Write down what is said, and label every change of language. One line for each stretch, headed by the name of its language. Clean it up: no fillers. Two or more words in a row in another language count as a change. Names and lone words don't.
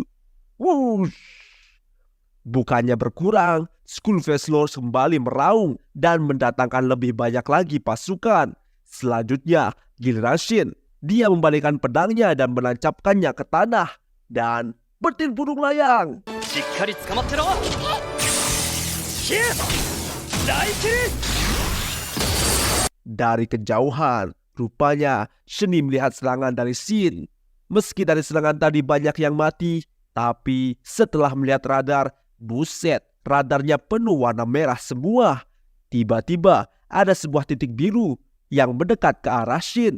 Indonesian: Wush. Bukannya berkurang, Skull Face Lord kembali meraung dan mendatangkan lebih banyak lagi pasukan. Selanjutnya giliran Shin. Dia membalikkan pedangnya dan menancapkannya ke tanah. Dan petir burung layang.
Japanese: しっかり捕まってろ。ヒュー大キル。
Indonesian: Dari kejauhan, rupanya Shini melihat serangan dari Shin. Meski dari serangan tadi banyak yang mati, tapi setelah melihat radar, buset, radarnya penuh warna merah semua. Tiba-tiba ada sebuah titik biru yang mendekat ke arah Shin.